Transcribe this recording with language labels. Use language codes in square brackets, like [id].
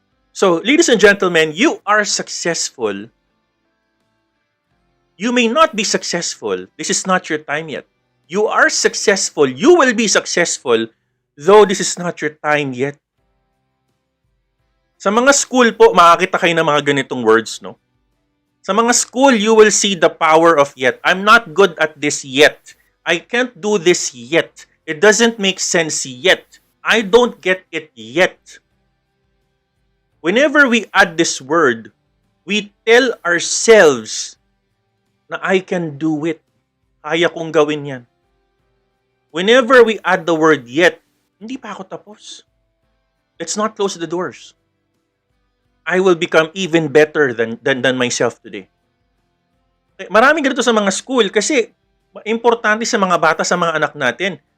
[en] So, ladies and gentlemen, you are successful. You may not be successful. This is not your time yet. You are successful. You will be successful, though this is not your time yet. [tl] Sa mga school po, makakita kayo ng mga ganitong words, no? Sa mga school, [en] you will see the power of yet. I'm not good at this yet. I can't do this yet. It doesn't make sense yet. I don't get it yet. Whenever we add this word, we tell ourselves na I can do it. [tl] Kaya kong gawin yan. [en] Whenever we add the word yet, [tl] hindi pa ako tapos. [en] Let's not close the doors. I will become even better than myself today. [tl] Maraming ganito sa mga school kasi importante sa mga bata, sa mga anak natin.